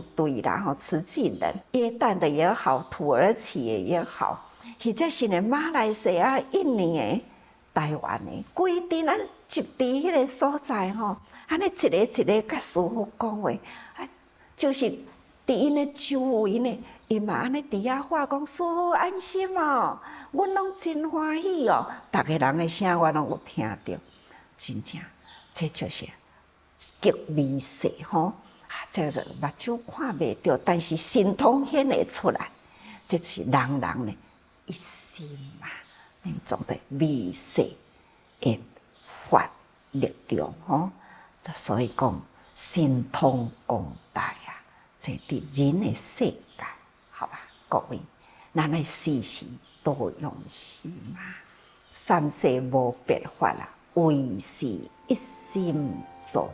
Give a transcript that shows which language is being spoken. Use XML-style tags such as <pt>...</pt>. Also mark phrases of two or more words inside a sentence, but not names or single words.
<nan>队啦，吼，慈济人，约旦的也好，土耳其的也好，或者是呢马来西亚、印尼的、台湾的，规定咱集伫迄个所在吼，安尼一个一个甲师父讲话，就是伫因的周围呢，伊嘛安尼伫遐话讲，师父安心哦，阮拢真欢喜哦，逐个人的声我拢有听到，真正，这就是极微细吼，这个目睭看袂到，但是神通显会出来，这就是人人呢一心嘛，那种的微细的法力量吼，所以讲神通广大啊，这伫人的世界，好吧，各位，咱来时时多用心嘛，三世无别法啦，唯是一心做。</nan>